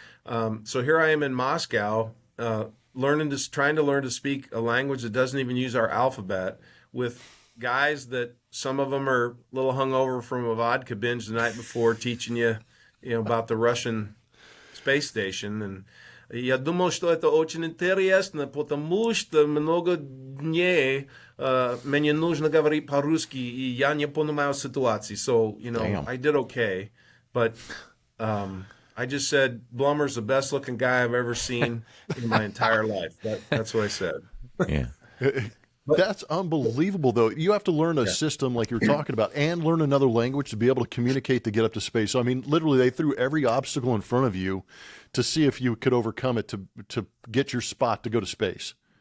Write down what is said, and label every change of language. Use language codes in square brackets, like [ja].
[en] So here I am in Moscow, trying to learn to speak a language that doesn't even use our alphabet, with guys that some of them are a little hungover from a vodka binge the night before, teaching you, you know, about the Russian space station. [ru] And я думал, что это очень интересно, потому что много дней мне нужно говорить по-русски, и я не понимаю ситуации. [en] So, you know, I did okay, but I just said, Blummer's the best looking guy I've ever seen in my entire life. That's what I said. Yeah. That's unbelievable, though. You have to learn a system like you're talking about, and learn another language to be able to communicate to get up to space. So, I mean, literally, they threw every obstacle in front of you to see if you could overcome it to get your spot to go to space.